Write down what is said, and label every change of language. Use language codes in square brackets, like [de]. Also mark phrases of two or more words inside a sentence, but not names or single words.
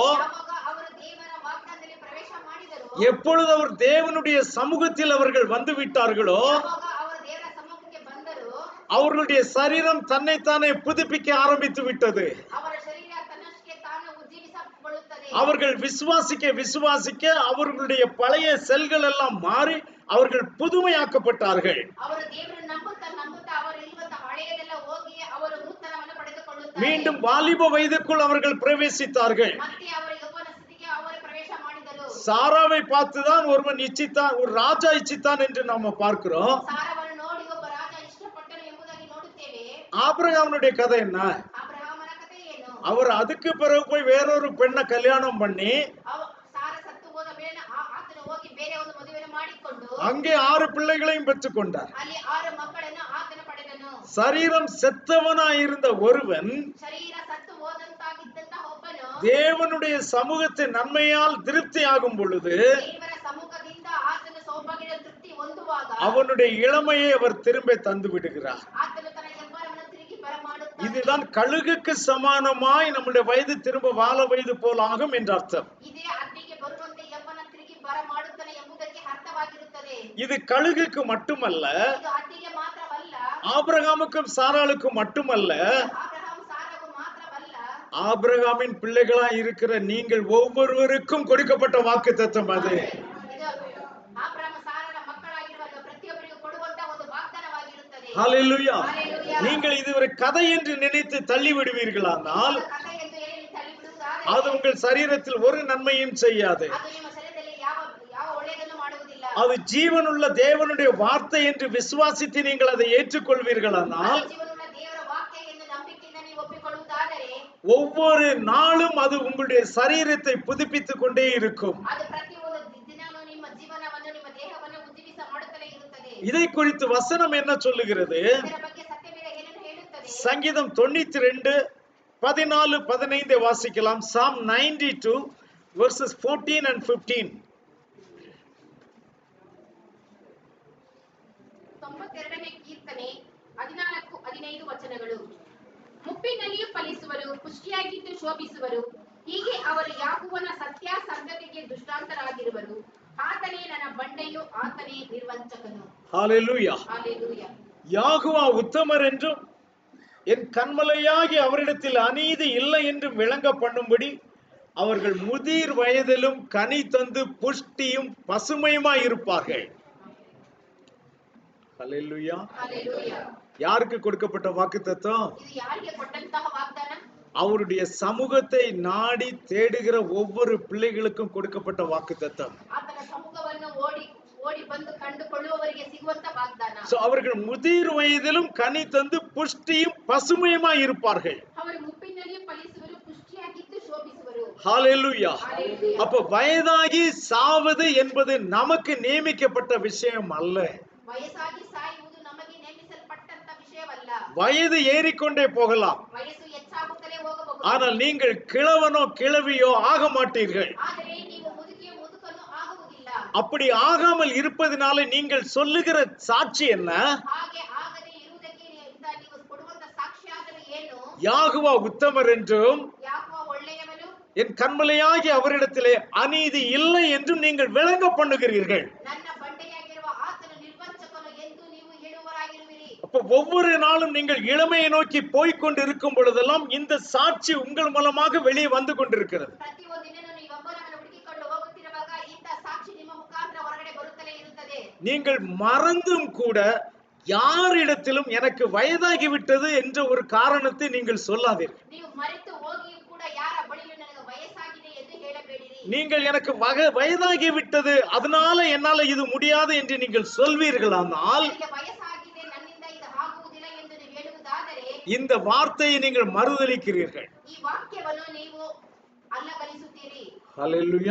[kn] ಯಾವಾಗ ಅವರು ದೇವರ ವಾಗ್ದಾನದಲ್ಲಿ ಪ್ರವೇಶ ಮಾಡಿದರು, [ta] எப்பொழுது அவர் தேவனுடைய சமூகத்தில் அவர்கள் வந்து விட்டார்களோ, [kn] ಯಾವಾಗ ಅವರು ದೇವರ ಸಮ್ಮುಖಕ್ಕೆ ಬಂದರು, [ta] அவர்களுடைய சரீரம் தன்னைத்தானே புதுப்பிக்க ஆரம்பித்து விட்டது. [kn] ಅವರ ಶರೀರ ತನ್ನಷ್ಟಕ್ಕೆ ತಾನು ಉಜ್ಜೀವಿಸಿಕೊಳ್ಳುತ್ತದೆ. [ta] அவர்கள் விசுவாசிக்க அவர்களுடைய பழைய செல்கள் எல்லாம் மாறி அவர்கள் புதுமையாக்கப்பட்டார்கள். [kn] ಅವರು ದೇವರನ್ನು ನಂಬುತ್ತಾ ಅವರು ಇರುವಂತಹ ಹಳೆಯದೆಲ್ಲ ಹೋಗಿ [ta] மீண்டும் வாலிப வயதுக்குள் அவர்கள் பிரவேசித்தார்கள். [kn] ಮತ್ತೆ ಅವರು ಯೌವನ ಸ್ಥಿತಿಗೆ ಅವರು ಪ್ರವೇಶ ಮಾಡಿದರು. [ta] சாராவை பார்த்துதான் ஒருவன் இச்சித்தான், ஒரு ராஜா இச்சித்தான் என்று நாம பார்க்கிறோம். [kn] ಸಾರವನ್ನು ನೋಡಿ ಒಬ್ಬ ರಾಜ ಇಷ್ಟಪಟ್ಟನು ಎಂಬುದಾಗಿ ನೋಡುತ್ತೇವೆ. [ta] ஆபிரகாமுடைய கதை என்ன? [kn] ಅಬ್ರಹಾಮನ ಕಥೆ ಏನು? [ta] அவர் அதுக்கு பிறகு போய் வேறொரு பெண்ணை கல்யாணம் பண்ணி [kn] ಸಾರ ಸತ್ತು ಹೋದ ಮೇಲೆ ಆತನು ಹೋಗಿ ಬೇರೆ ಒಂದು ಮದುವೆಯನ್ನು ಮಾಡಿಕೊಂಡು [ta] அங்கே 6 பிள்ளைகளையும் பெற்றுக்கொண்டார். [kn] ಅಲ್ಲಿ 6 ಮಕ್ಕಳನ್ನು ಆತನು ಪಡೆದನು. [ta] சரீரம் செத்தவனாயிருந்த ஒருவன் [kn] ಶರೀರ ಸತ್ತು ಹೋದಂತಾಗಿದ್ದಂತಹ ಒಬ್ಬನು [ta] தேவனுடைய சமூகத்தின் நன்மையால் திருப்தி ஆகும் பொழுது [kn] ದೇವರ ಸಮ್ಮುಖದಿಂದ ಆತನು ಸೌಭಾಗ್ಯದ ತೃಪ್ತಿ ಹೊಂದುವಾಗ [ta] அவனுடைய இளமையை அவர் திரும்ப தந்து விடுகிறார். [kn] ಆತನು ತನ್ನ ಯೌವನವನ್ನು ತಿರುಗಿ ಬರಮಾಡುತ್ತಾನೆ. [ta] இதுதான் கழுகுக்கு சமானமாய் நம்முடைய வயது திரும்ப வாழ வயது போல் ஆகும் என்ற அர்த்தம். [kn] ಇದೇ ಅಗ್ನಿಗೆ ಬರುವಂತೆ ಯೌವನ ತಿರುಗಿ ಬರಮಾಡುತ್ತಾನೆ ಎಂಬುದಕ್ಕೆ ಅರ್ಥವಾಗಿರುತ್ತದೆ. [ta] இது கழுகுக்கு மட்டுமல்ல, [kn] ಇದು ಅಗ್ನಿಗೆ ಮಾತ್ರವಲ್ಲ, [ta] ஆபிரகாமுக்கும் சாராளுக்கும் மட்டுமல்ல, [kn] ಅಬ್ರಹಾಂ ಸಾರಗೂ ಮಾತ್ರವಲ್ಲ, [ta] ஆபிரகாமின் பிள்ளைகளா இருக்கிற நீங்கள் ஒவ்வொருவருக்கும் கொடுக்கப்பட்ட வாக்குத்தத்தம் அது. [kn] ಇದು ಅಬ್ರಹಾಂ ಸಾರರ ಮಕ್ಕಳಾಗಿರುವ ಪ್ರತಿಯೊಬ್ಬರಿಗೂ ಕೊಡುವಂತ ಒಂದು ವಾಗ್ದಾನವಾಗಿರುತ್ತದೆ. [ta] ஹல்லேலூயா. ஹல்லேலூயா. நீங்கள் இது ஒரு கதை என்று நினைத்து தள்ளி விடுவீர்களானால் [kn] ಕಥೆ ಎಂದು ಹೇಳಿ ತಳ್ಳಿ ಬಿಡುವುದಾದರೆ [ta] அது உங்கள் சரீரத்தில் ஒரு நன்மையும் செய்யாது. [kn] ಅದು ನಿಮ್ಮ ಶರೀರದಲ್ಲಿ ಯಾವ ಯಾವ ಒಳ್ಳೆಯದನ್ನು ಮಾಡುವುದಿಲ್ಲ. [ta] அது ஜீவனுள்ள தேவனுடைய வார்த்தை என்று விசுவாசித்து நீங்கள் அதை ஏற்றுக்கொள்வீர்களானால் [kn] ಜೀವನವುಳ್ಳ ದೇವರ ವಾಕ್ಯ ಎಂದು ನಂಬಿಕೆಯಿಂದ ನೀವು ಒಪ್ಪಿಕೊಳ್ಳುವುದಾದರೆ [ta] ஒவ்வொரு நாளும் அது உங்களுடைய சரீரத்தை புதுப்பித்துக் கொண்டே இருக்கும். [kn] ಅದು ಪ್ರತಿಯೊಂದು ದಿನವೂ ನಿಮ್ಮ ಜೀವನವನ್ನು ನಿಮ್ಮ ದೇಹವನ್ನು ಉಜ್ಜೀವಿಸ ಮಾಡುತ್ತಲೇ ಇರುತ್ತದೆ. [ta] இதை குறித்து வசனம் என்ன சொல்லுகிறது? [kn] ಇದರ ಬಗ್ಗೆ ಸತ್ಯವೇದ ಏನನ್ನು ಹೇಳುತ್ತದೆ? [ta] சங்கீதம் 92 14 15 வாசிக்கலாம். [en] Psalm 92 verses 14 and 15. [kn] 92ನೇ ಕೀರ್ತನೆ 14-15 ವಚನಗಳು. ಮುಪ್ಪಿನಲ್ಲಿಯೂ ಫಲಿಸುವರು, ಪುಷ್ಟಿಯಾಗಿದ್ದು ಶೋಭಿಸುವರು. ಹೀಗೆ ಅವರು ಯಾಕೋಬನ ಸತ್ಯಾಸಂಧತೆಗೆ ದೃಷ್ಟಾಂತರಾಗಿರುವರು. ಆತನೇ ನನ್ನ ಬಂಡೆಯು, ಆತನೇ ನಿರ್ವಂಚಕನು. [ta] ஹalleluya. ஹalleluya. யாகுவா உத்தமர் என்றும் என் கண்மலையாகி அவரிடத்தில் அநீதி இல்லை என்றும் விளங்க பண்ணும்படி அவர்கள் முதிர் வயதிலும் கனி தந்து புஷ்டியும் பசுமையுமாய் இருப்பார்கள். ஹalleluya. ஹalleluya. யாருக்கு கொடுக்கப்பட்ட வாக்குத்தத்தம்? [kn] ಇದು ಯಾರಿಗೆ ಕೊಟ್ಟಂತಹ ವಾಗ್ದಾನ? [ta] அவருடைய சமூகத்தை நாடி தேடுகிற ஒவ்வொரு பிள்ளைகளுக்கும் கொடுக்கப்பட்ட வாக்குத்தத்தம். [kn] ಆತನ ಸಮ್ಮುಖವನ್ನು ಓಡಿ ಬಂದು ಕಂಡುಕೊಳ್ಳುವವರಿಗೆ ಸಿಗುವಂತ ವಾಗ್ದಾನ. [ta] அவர்கள் முதிர் வயதிலும் கனி தந்து புஷ்டியும் பசுமையுமாய் இருப்பார்கள். [kn] ಅವರು ಮುಪ್ಪಿನಲ್ಲಿಯೂ ಫಲಿಸುವರು, ಪುಷ್ಟಿಯಾಗಿದ್ದು ಶೋಭಿಸುವರು. [ta] ஹalleluya. ஹalleluya. அப்ப வயதாகி சாவது என்பது நமக்கு நியமிக்கப்பட்ட விஷயம் அல்ல. [kn] ವಯಸ್ಸಾಗಿ ಸಾಯುವುದು ನಮಗೆ ನೇಮಿಸಲ್ಪಟ್ಟಂತ ವಿಷಯವಲ್ಲ. [ta] வயது ஏறிக்கொண்டே போகலாம், [kn] ವಯಸ್ಸು ಹೆಚ್ಚಾಗುತ್ತಲೇ ಹೋಗಬಹುದು. [ta] ஆனால் நீங்கள் கிழவனோ கிழவியோ ஆக மாட்டீர்கள். [kn] ಆದರೆ ನೀವು ಮುದುಕಿಯೋ ಮುದುಕನು ಆಗುವುದಿಲ್ಲ. [ta] அப்படி ஆகாமல் இருப்பதனால நீங்கள் சொல்லுகிற சாட்சி என்ன? [kn] ಹಾಗೆ ಆಗದೆ ಇರುವುದಕ್ಕೆ ನೀವು ಕೊಡುವಂತ ಸಾಕ್ಷ್ಯಾದರೂ ಏನು? [ta] யாகுவா உத்தமர் என்றும் [kn] ಯಾಕೋ ಒಳ್ಳೆಯವನು, [ta] என் கண்மலையாகி அவரிடத்திலே அநீதி இல்லை என்றும் நீங்கள் விளங்க பண்ணுகிறீர்கள். [kn] ನನ್ನ ಬಂಡೆಯಾಗಿರುವ ಆತನು ನಿರ್ವಂಚಕನು ಎಂದು ನೀವು ಹೇಳುವರಾಗಿರುವಿರಿ. [ta] அப்ப ஒவ்வொரு நாளும் நீங்கள் இளமையை நோக்கி போய்கொண்டு இருக்கும் பொழுதெல்லாம் இந்த சாட்சி உங்கள் மூலமாக வெளியே வந்து கொண்டிருக்கிறது. [kn] ಪ್ರತಿಯೊಂದು ದಿನನೂ ನೀವು ಯೌವನವನ್ನು ಹುಡುಕಿಕೊಂಡು ಹೋಗುತ್ತಿರುವಾಗ ಇಂಥ ಸಾಕ್ಷಿ ನಿಮ್ಮ ಮುಖಾಂತರ ಹೊರಗಡೆ ಬರುತ್ತಲೇ ಇರುತ್ತದೆ. [ta] நீங்கள் மறந்தும் கூட யாரிடத்திலும் எனக்கு வயதாகிவிட்டது என்ற ஒரு காரணத்தை நீங்கள் சொல்லாதீர்கள். [kn] ನೀವು ಮರೆತು ಹೋಗಿಯೂ ಕೂಡ ಯಾರ ಬಳಿಯೂ ನನಗೆ ವಯಸ್ಸಾಗಿದೆ ಎಂದು ಹೇಳಬೇಡಿರಿ. [ta] நீங்கள் எனக்கு வயதாகிவிட்டது அதனால என்னால இது முடியாது என்று நீங்கள் சொல்வீர்களானால் [kn] ನನಗೆ ವಯಸ್ಸಾಗಿದೆ, ನನ್ನಿಂದ ಇದು ಆಗುವುದಿಲ್ಲ ಎಂದು ನೀವು ಹೇಳುವುದಾದರೆ [ta] இந்த வார்த்தையை நீங்கள் மறுதலிக்கிறீர்கள். [kn] ಈ ವಾಕ್ಯವನ್ನು ನೀವು ಅಲ್ಲಗಲಿಸುತ್ತೀರಿ. [ta] ஹalleluya.